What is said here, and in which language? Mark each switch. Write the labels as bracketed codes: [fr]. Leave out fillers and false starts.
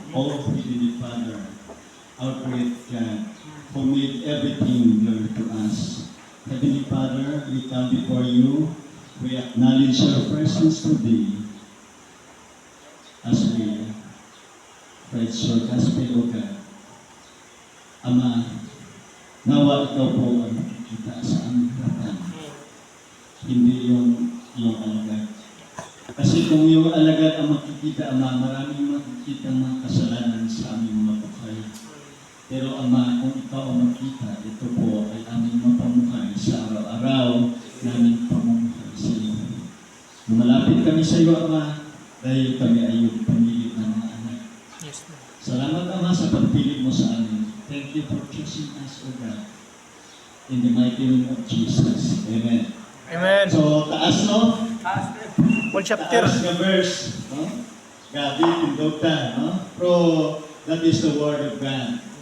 [en] O Heavenly Father, our great God, who made everything known to us. Heavenly Father, we come before you. We acknowledge your presence today as we preach your gospel, O God. [tl] Ama, nawa ikaw po ang nakikita sa aming harapan. Hindi yung alagad. Kasi kung yung alagad ang makikita, Ama, maraming makikita mga kasalanan sa aming mga buhay. Pero Ama, kung ikaw ang makita, ito po ay aming mapamukhay sa araw-araw naming pamumuhay sa iyo. Malapit kami sa iyo, Ama, dahil kami ay yung pamilya ng mga anak. [en] Yes, Lord. [tl] Salamat, Ama, sa pagpili mo sa amin. [en] Thank you for choosing us, O God. In the mighty name of Jesus. Amen. Amen. [ceb] So, taas, no? [en] All chapter. [ceb] Taas nga verse, no? Gabi, tindogta, no? [en] Pero, that is the word of God.